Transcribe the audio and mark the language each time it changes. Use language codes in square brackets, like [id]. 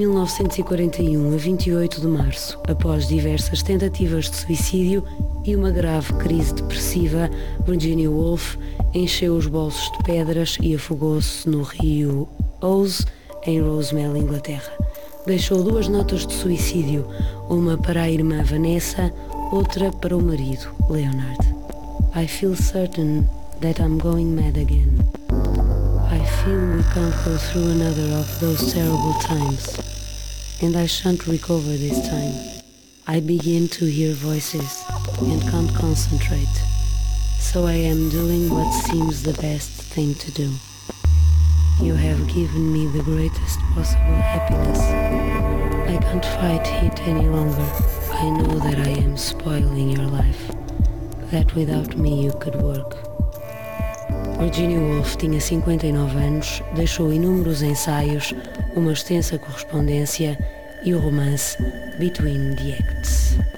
[pt] Em 1941, a 28 de março, após diversas tentativas de suicídio e uma grave crise depressiva, Virginia Woolf encheu os bolsos de pedras e afogou-se no rio Ouse, em Rosemary, Inglaterra. Deixou 2 notas de suicídio, uma para a irmã Vanessa, outra para o marido, Leonard. [en] I feel certain that I'm going mad again. I feel we can't go through another of those terrible times. And I shan't recover this time. I begin to hear voices and can't concentrate. So I am doing what seems the best thing to do. You have given me the greatest possible happiness. I can't fight it any longer. I know that I am spoiling your life. That without me you could work. [pt] Virginia Woolf tinha 59 anos, deixou inúmeros ensaios, uma extensa correspondência e o romance Between the Acts.